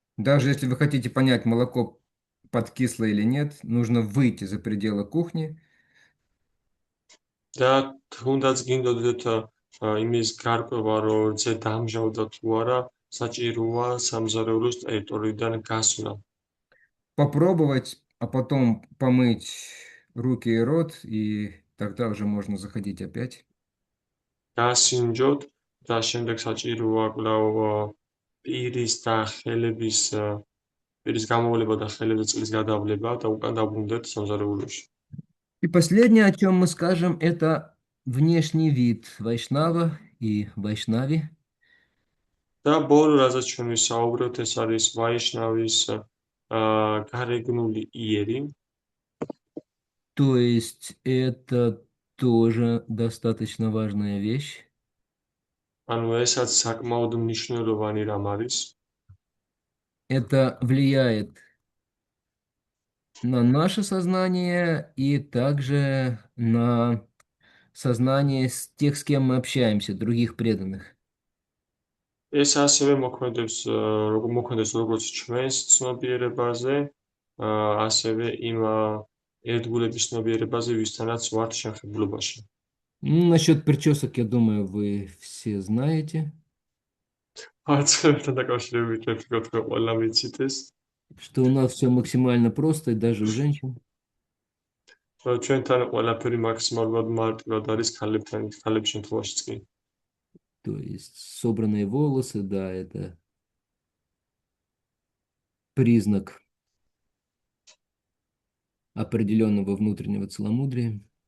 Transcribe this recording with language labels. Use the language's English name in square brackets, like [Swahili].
[Russian] Даже если вы хотите понять, молоко подкисло или нет, нужно выйти за пределы кухни. [Georgian] და თუნდაც გინდოდეთ იმის გარკვევა, რომ ზე დამჟავდა თუ არა, საჭიროა სამზარეულოს ტერიტორიიდან გასვლა. [Russian] Попробовать, а потом помыть руки и рот, и тогда уже можно заходить опять. [Georgian] გასინჯოთ და შემდეგ საჭიროა კვლავ პირის და ხელების პირის გამოვლება და ხელებზე წყლის გადავლება და უკან დაბრუნდეთ სამზარეულოში. [Russian] И последнее, о чем мы скажем, это внешний вид вайшнава и вайшнави. [Georgian] და ბოლო რაზეც ჩვენ ვისაუბრებთ, ეს არის ვაიშნავის გარეგნული იერი. [Russian] То есть это тоже достаточно важная вещь. [Georgian] ანუ ესაც საკმაოდ მნიშვნელოვანი რამ არის. [Russian] Это влияет на наше сознание и также на сознание тех, с кем мы общаемся, других преданных. [Georgian] ეს ასევე მოქმედებს როგორც ჩვენს ცნობიერებაზე, ასევე იმ ერთგულების ცნობიერებაზე, ვისთანაც ვართ შეხებულობაში. [Russian] Насчет причесок, я думаю, вы все знаете, [Georgian] არცებთან დაკავშირებით მე ვფიქრობ, რომ ყველა ვიცით ეს. [Russian] что у нас все максимально просто, и даже у женщин. [Georgian] ჩვენთან ყველაფერი მაქსიმალურად მარტივად არის ქალების შემთხვევაშიც კი. [Russian] То есть собранные волосы, да, это признак определенного внутреннего целомудрия.